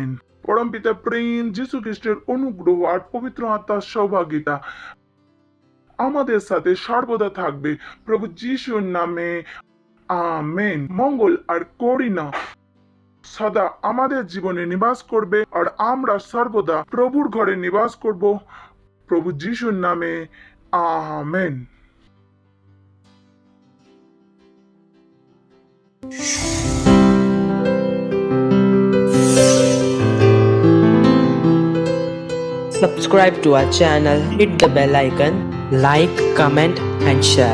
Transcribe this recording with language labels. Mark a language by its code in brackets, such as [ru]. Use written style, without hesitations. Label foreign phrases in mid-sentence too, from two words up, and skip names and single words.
[bn] পরমপিতা প্রেম, যিশু খ্রিস্টের অনুগ্রহ আর পবিত্র আত্মার সৌভাগিতা আমাদের সাথে সর্বদা থাকবে প্রভু যিশুর নামে। আমেন। মঙ্গল আর করুণা সদা আমাদের জীবনে নিবাস করবে, আর আমরা সর্বদা প্রভুর ঘরে নিবাস করব প্রভু যিশুর নামে। আমেন। [en] Subscribe to our channel, hit the bell icon, like, comment and share.